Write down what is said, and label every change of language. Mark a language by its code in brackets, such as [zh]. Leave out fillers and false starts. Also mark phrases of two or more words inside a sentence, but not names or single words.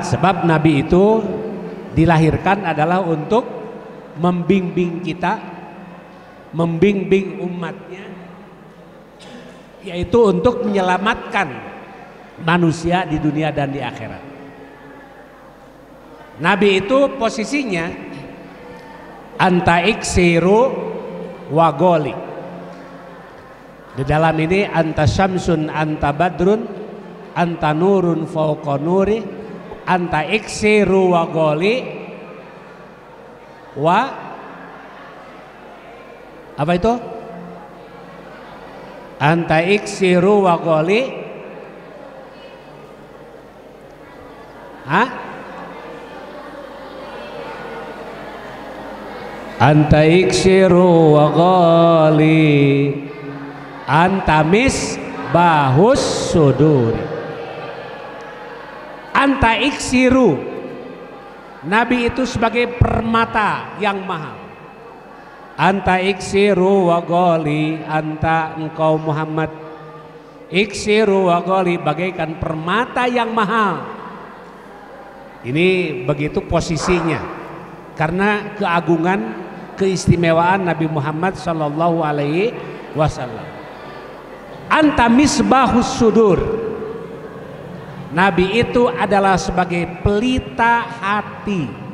[id] Sebab nabi itu dilahirkan adalah untuk membimbing kita, membimbing umatnya, yaitu untuk menyelamatkan manusia di dunia dan di akhirat. Nabi itu posisinya [ar] أنت إكسير وغالي. [id] Di dalam ini [ar] أنت شمس أنت بدر أنت نور فوق نور أنت إكسير وغالي, wa [id] apa itu? [ar] أنت إكسير وغالي. Hah? أنت إكسير وغالي أنت مصباح الصدور. أنت إكسير, [id] Nabi itu sebagai permata yang mahal. [ar] أنت إكسير وغالي, [id] anta engkau Muhammad [ar] إكسير وغالي, [id] bagaikan permata yang mahal. Ini begitu posisinya karena keagungan, keistimewaan Nabi Muhammad [ar] صلى الله عليه وسلم. أنت مصباح الصدور, [id] Nabi itu adalah sebagai pelita hati.